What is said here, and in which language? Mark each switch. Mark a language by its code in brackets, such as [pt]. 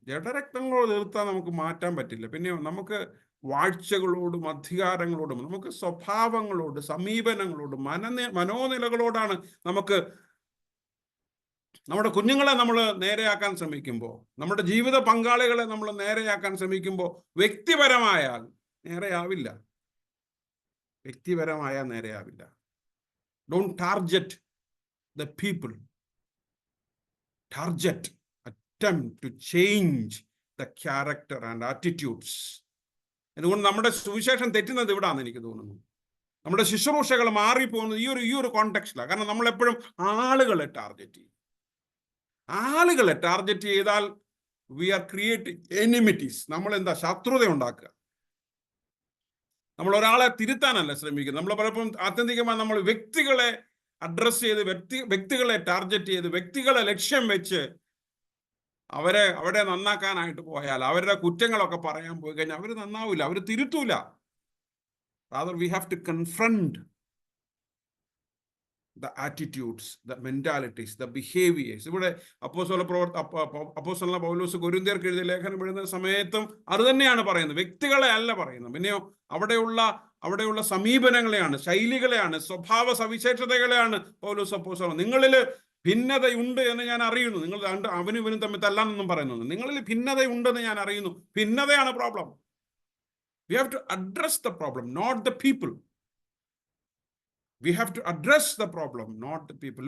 [ml] ജഡരക്തങ്ങളോട് എതിർത്താൽ നമുക്ക് മാറ്റാൻ പറ്റില്ല. പിന്നെ നമുക്ക് വാഴ്ചകളോടും അധികാരങ്ങളോടും, നമുക്ക് സ്വഭാവങ്ങളോട്, സമീപനങ്ങളോട്, മനോനിലകളോടാണ് നമുക്ക്. നമ്മുടെ കുഞ്ഞുങ്ങളെ നമ്മൾ നേരെയാക്കാൻ ശ്രമിക്കുമ്പോൾ, നമ്മുടെ ജീവിത പങ്കാളികളെ നമ്മൾ നേരെയാക്കാൻ ശ്രമിക്കുമ്പോൾ, വ്യക്തിപരമായാൽ നേരെയാവില്ല. വ്യക്തിപരമായാൽ നേരെയാവില്ല. [en] Don't target the people, target attempt to change the character and attitudes. [ml] അതുകൊണ്ട് നമ്മുടെ സുവിശേഷം തെറ്റുന്നത് ഇവിടാന്ന് എനിക്ക് തോന്നുന്നു. നമ്മുടെ ശുശ്രൂഷകൾ മാറിപ്പോകുന്നത് ഈ ഒരു കോണ്ടെക്സ്റ്റിലാണ്. കാരണം നമ്മൾ എപ്പോഴും ആളുകളെ ടാർഗറ്റ് ചെയ്യും. ആളുകളെ ടാർഗറ്റ് ചെയ്താൽ [en] We are creating enmities. [ml] നമ്മൾ എന്താ ശത്രുത ഉണ്ടാക്കുക. നമ്മൾ ഒരാളെ തിരുത്താനല്ല ശ്രമിക്കുന്നത്. നമ്മൾ പലപ്പോഴും ആത്യന്തികമായി നമ്മൾ വ്യക്തികളെ അഡ്രസ് ചെയ്ത്, വ്യക്തികളെ ടാർഗറ്റ് ചെയ്ത്, വ്യക്തികളെ ലക്ഷ്യം വെച്ച് അവരെ നന്നാക്കാനായിട്ട് പോയാൽ, അവരുടെ കുറ്റങ്ങളൊക്കെ പറയാൻ പോയി കഴിഞ്ഞാൽ അവർ നന്നാവില്ല, അവർ തിരുത്തൂല. [en] Rather we have to confront the attitudes, the mentalities, the behaviors. [ml] ഇവിടെ അപ്പോസ്തലനായ പൗലോസ് കൊരിന്ത്യർക്ക് എഴുതിയ ലേഖനം എഴുതുന്ന സമയത്തും അത് തന്നെയാണ് പറയുന്നത്. വ്യക്തികളെ അല്ല പറയുന്നത്. പിന്നെയോ അവിടെയുള്ള സമീപനങ്ങളെയാണ്, ശൈലികളെയാണ്, സ്വഭാവ സവിശേഷതകളെയാണ് പൗലോസ് അപ്പോസ്തലൻ. നിങ്ങളിൽ ഭിന്നതയുണ്ട് എന്ന് ഞാൻ അറിയുന്നു. നിങ്ങൾ അവനും ഇവനും തമ്മിൽ തല്ലാന്നൊന്നും പറയുന്നു. നിങ്ങളിൽ ഭിന്നതയുണ്ടെന്ന് ഞാൻ അറിയുന്നു. ഭിന്നതയാണ് problem. [en] We have to address the problem, not the people. We have to address the problem, not the people.